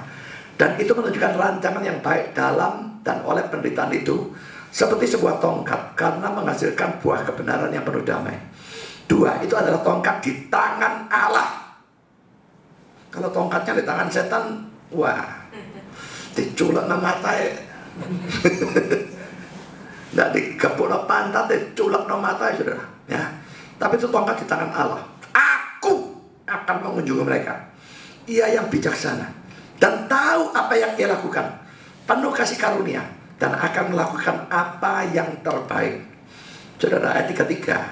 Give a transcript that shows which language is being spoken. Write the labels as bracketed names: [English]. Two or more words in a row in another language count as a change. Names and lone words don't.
[Indonesian] Dan itu menunjukkan rancangan yang baik dalam dan oleh penderitaan itu, seperti sebuah tongkat, karena menghasilkan buah kebenaran yang penuh damai. 2, itu adalah tongkat di tangan Allah. Kalau tongkatnya di tangan setan, wah, [Javanese] diculek na matai. Nggak digepuk na pantat, diculek na matai, [Indonesian] saudara. Ya. Tapi itu tongkat di tangan Allah. Aku akan mengunjungi mereka. Ia yang bijaksana dan tahu apa yang ia lakukan, penuh kasih karunia, dan akan melakukan apa yang terbaik. Saudara, ayat 33.